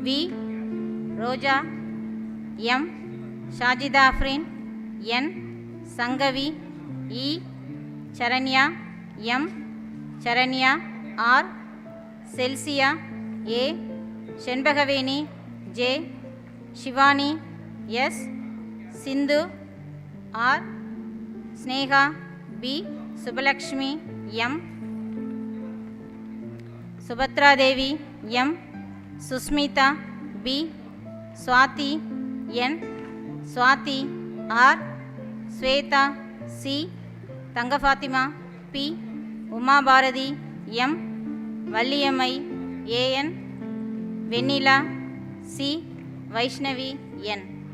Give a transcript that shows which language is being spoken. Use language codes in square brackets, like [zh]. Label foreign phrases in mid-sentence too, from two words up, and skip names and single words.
[en] Roja M, Shajida Afrin N, Sangavi E, Charanya M, Charanya R, Celsia A, Shenbagaveni J, Shivani S, Sindhu R, Sneha B, Subbalakshmi M, Subhatra Devi M, Susmita B, Swati N, Swati R, Sweta C, Tanga Fatima P, Uma Bharati M, Valliyamai AN, Venila C, Vaishnavi N.